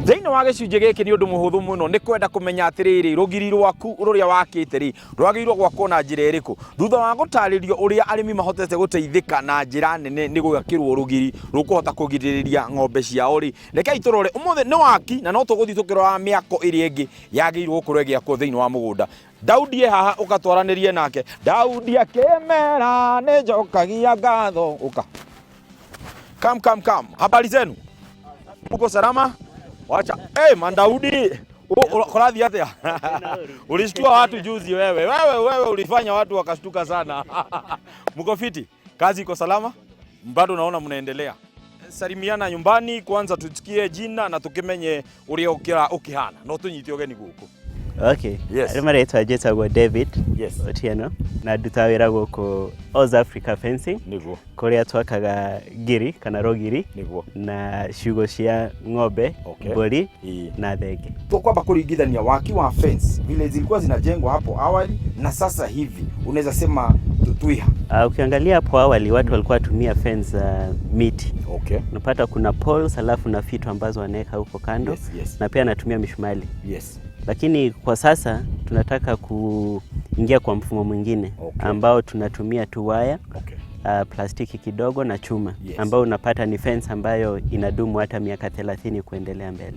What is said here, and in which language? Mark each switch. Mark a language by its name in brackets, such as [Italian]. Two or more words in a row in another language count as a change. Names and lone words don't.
[Kikuyu] wa gicunje giki ni undu muhuthu muno ni kwenda kumenya atiriri rugiri rwaku ruria wakite ri rwagirwo gwakwo na njira iriku thutha wa gutaririo uria arimi mahotete guteithika na njira nene ni gugakirwo rugiri rukuhota kugiririria ng'ombe ciao ri rekei turore umuthi ni waki na no tuguthi tukirora miako iri ingi yagirwo gukorwo giakwo thiini wa mugunda. Daudi haha ukatwaranirie nake. Daudi akemera ne njokagia ngatho uka. [English] Come. [Swahili] Habari zenu? Uko salama? Wacha. [Kikuyu] Man Daudi. Ukolathi atia? [Swahili] Ulishtua watu juzi wewe. Wewe ulifanya watu wakashtuka sana. Mko fiti? Kazi iko salama? Bado naona mnaendelea. Salimiana nyumbani kwanza tusikie jina [Kikuyu] na tukimenye uria ukihana. No tunyite ogeni guku. [English] Okay. Yes. [Kikuyu] Rĩtwa njĩtagwo David. [English] Yes. Otieno. [Kikuyu] Na ndutaga wĩra gũkũ Oz Africa Fencing. Niguo. Kũrĩa twakaga ngiri kana rogiri. Niguo. Na ciugo cia ng'ombe, mbũri na thenge. Tukwamba kuringithania waki wa [Swahili] fence vile zilikuwa zinajengwa hapo awali na sasa hivi unaweza sema tuiha. Ukiangalia hapo awali watu walikuwa tumia fence miti. [English] Okay. [Swahili] Unapata kuna poles alafu na fito ambazo wanaweka huko kando. [English] Yes. [Swahili] Na pia anatumia mishumali. [English] Yes. [Swahili] Lakini kwa sasa tunataka kuingia kwa mfumo mwingine ambao tunatumia tu waya, plastiki kidogo na chuma, ambao unapata ni fence ambayo inadumu hata miaka 30 kuendelea mbele.